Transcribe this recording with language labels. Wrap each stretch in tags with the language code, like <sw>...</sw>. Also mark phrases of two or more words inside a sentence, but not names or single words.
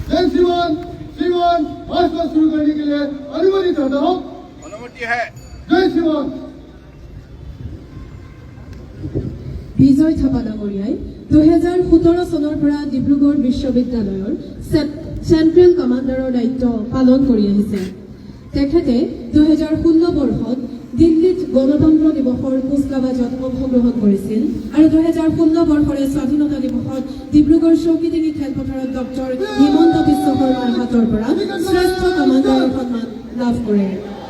<hi>श्रीमान भाषण शुरू करने के लिए अनुमति चाहता हूँ। अनुमति है। जय श्रीमान।</hi> <as>বিজয় থাপা ডাঙৰীয়াই 2017 চনৰ পৰা ডিব্ৰুগড় বিশ্ববিদ্যালয়ৰ</as> <en>Central Commander</en> <as>দায়িত্ব পালন কৰি আহিছে। তেখেতে 2016 বৰ্ষত দিল্লীত গণতন্ত্ৰ দিৱসৰ কুচকাৱাজত অংশগ্ৰহণ কৰিছিল আৰু 2016 বৰ্ষৰে স্বাধীনতা দিৱসত ডিব্ৰুগড় চৌকিডিঙি খেলপথাৰত ডক্টৰ হিমন্ত বিশ্ব শৰ্মাৰ হাতৰ পৰা শ্ৰেষ্ঠ কমাণ্ডাৰৰ সন্মান লাভ কৰে।</as>